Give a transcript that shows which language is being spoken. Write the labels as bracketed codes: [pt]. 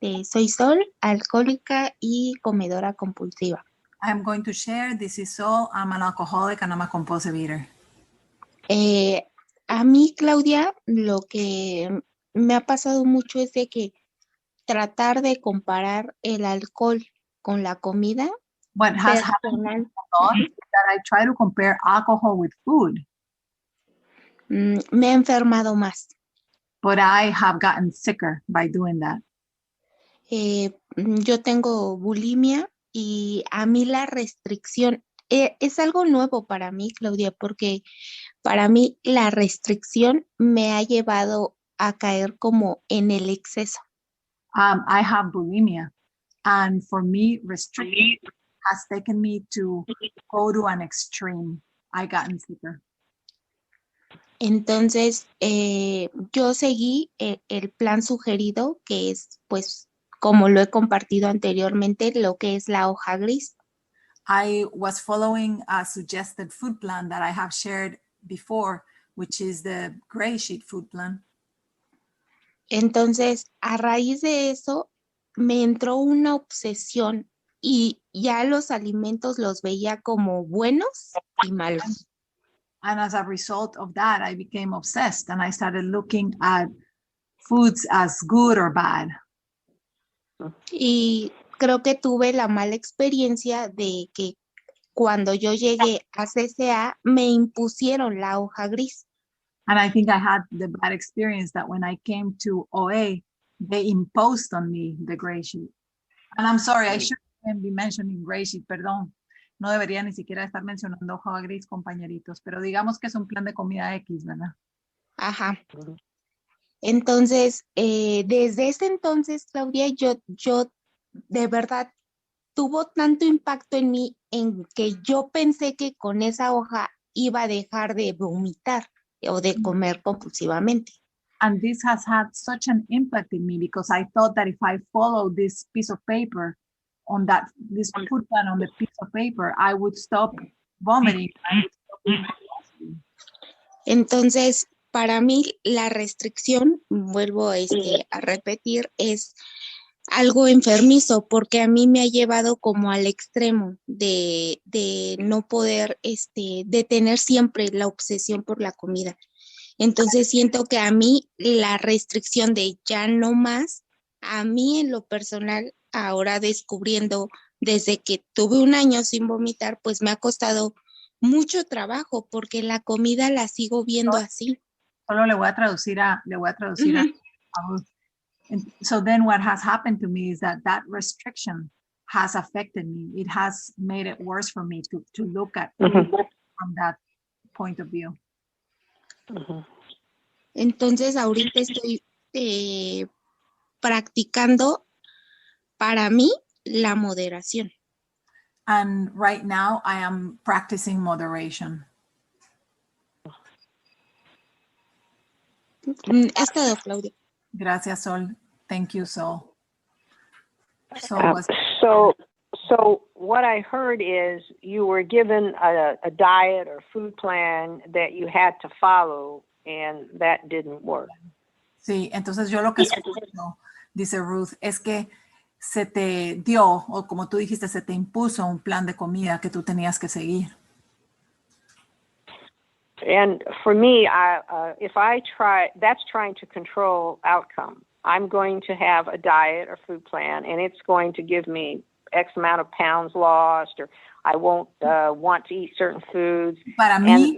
[es] Soy Sol, alcohólica y comedora compulsiva. [en] I'm going to share. This is Sol. I'm an alcoholic and I'm a compulsive eater. [es] A mí, Claudia, lo que me ha pasado mucho es de que tratar de comparar el alcohol con la comida. [en] What has happened a lot is that I try to compare alcohol with food. [es] Me he enfermado más. [en] But I have gotten sicker by doing that. [es] Yo tengo bulimia y a mí la restricción es algo nuevo para mí, Claudia, porque para mí la restricción me ha llevado a caer como en el exceso. [en] I have bulimia, and for me, restriction has taken me to go to an extreme. I gotten sicker. [es] Entonces, yo seguí el plan sugerido, que es, pues, como lo he compartido anteriormente, lo que es la hoja gris. [en] I was following a suggested food plan that I have shared before, which is the gray sheet food plan. [es] Entonces, a raíz de eso, me entró una obsesión y ya los alimentos los veía como buenos y malos. [en] And as a result of that, I became obsessed and I started looking at foods as good or bad. [es] Y creo que tuve la mala experiencia de que cuando yo llegué a CCA me impusieron la hoja gris. [en] And I think I had the bad experience that when I came to OA, they imposed on me the gray sheet. And I'm sorry, I shouldn't be mentioning gray sheet, [es] perdón. No debería ni siquiera estar mencionando hoja gris, compañeritos, pero digamos que es un plan de comida X, ¿verdad? Ajá. Entonces, desde ese entonces, Claudia, yo de verdad tuvo tanto impacto en mí en que yo pensé que con esa hoja iba a dejar de vomitar o de comer compulsivamente. [en] And this has had such an impact in me because I thought that if I followed this piece of paper on that, this food plan on the piece of paper, I would stop vomiting. I would stop eating. [es] Entonces, para mí la restricción, vuelvo a repetir, es algo enfermizo porque a mí me ha llevado como al extremo de no poder, de tener siempre la obsesión por la comida. Entonces siento que a mí la restricción de ya no más, a mí en lo personal, ahora descubriendo desde que tuve 1 año sin vomitar, pues me ha costado mucho trabajo porque la comida la sigo viendo así. Solo le voy a traducir a Ruth. [en] And so then what has happened to me is that restriction has affected me. It has made it worse for me to look at food from that point of view. [es] Entonces ahorita estoy practicando para mí la moderación. [en] And right now I am practicing moderation. [es] Es todo, Claudia. Gracias, Sol. [en] Thank you, Sol. So what I heard is you were given a diet or food plan that you had to follow, and that didn't work. [es] Sí, entonces yo lo que escucho, dice Ruth, es que se te dio, o como tú dijiste, se te impuso un plan de comida que tú tenías que seguir. [en] And for me, if I try, that's trying to control outcome. I'm going to have a diet or food plan, and it's going to give me X amount of pounds lost, or I won't want to eat certain foods. [es] Para mí,